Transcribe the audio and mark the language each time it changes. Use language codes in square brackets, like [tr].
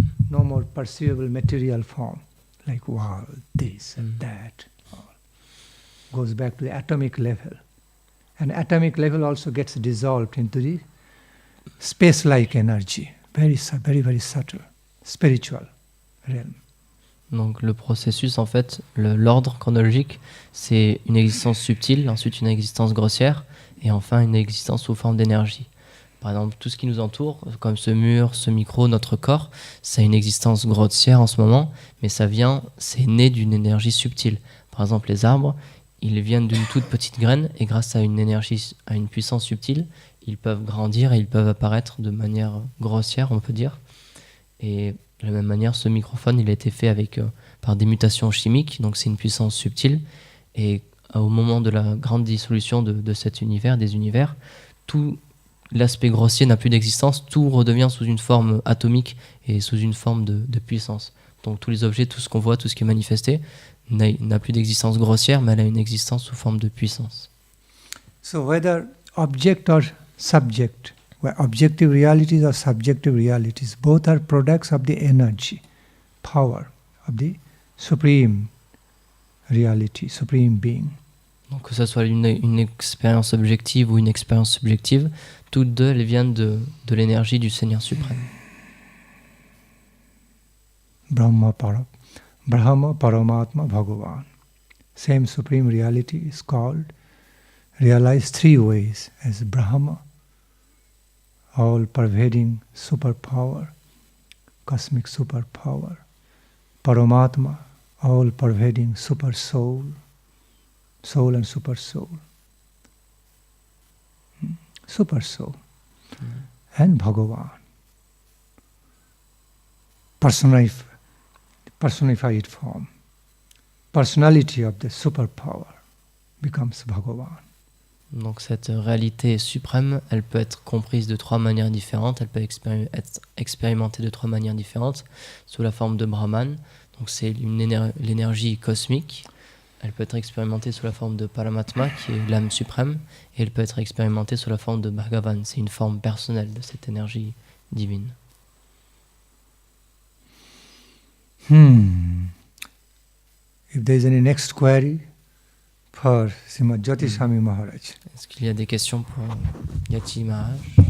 [en] No more perceivable material form, like wall, this and that. All goes back to the atomic level. And atomic level also gets dissolved into the space-like energy, very, very subtle, spiritual realm. [fr] Donc le processus, en fait, l'ordre chronologique, c'est une existence subtile, ensuite une existence grossière, et enfin une existence sous forme d'énergie. Par exemple, tout ce qui nous entoure, comme ce mur, ce micro, notre corps, c'est une existence grossière en ce moment, mais c'est né d'une énergie subtile. Par exemple, les arbres, ils viennent d'une toute petite graine, et grâce à une énergie, à une puissance subtile, ils peuvent grandir et ils peuvent apparaître de manière grossière, on peut dire. Et de la même manière, ce microphone, il a été fait par des mutations chimiques, donc c'est une puissance subtile. Et au moment de la grande dissolution de cet univers, des univers, tout l'aspect grossier n'a plus d'existence, tout redevient sous une forme atomique et sous une forme de puissance. Donc tous les objets, tout ce qu'on voit, tout ce qui est manifesté, n'a plus d'existence grossière, mais elle a une existence sous forme de puissance. [en] So whether object or subject, objective realities or subjective realities, both are products of the energy, power of the supreme reality, supreme being. [fr] Donc que ce soit une expérience objective ou une expérience subjective, toutes deux, elles viennent de l'énergie du Seigneur suprême. [en] Brahma Paramatma Bhagavan. Same supreme reality is called, realized three ways as Brahma, all-pervading superpower, cosmic superpower. Paramatma, all-pervading super soul, soul and super soul. Super soul. And Bhagavan, personified form. Personality of the superpower becomes Bhagavan. [fr] Donc cette réalité suprême, elle peut être comprise de trois manières différentes, elle peut être expérimentée de trois manières différentes, sous la forme de Brahman, donc c'est l'énergie cosmique. Elle peut être expérimentée sous la forme de Paramatma, qui est l'âme suprême, et elle peut être expérimentée sous la forme de Bhagavan, c'est une forme personnelle de cette énergie divine. [en] If there is any next query for Srimad Jyoti Swami Maharaj. [fr] Est-ce qu'il y a des questions pour Yati Maharaj?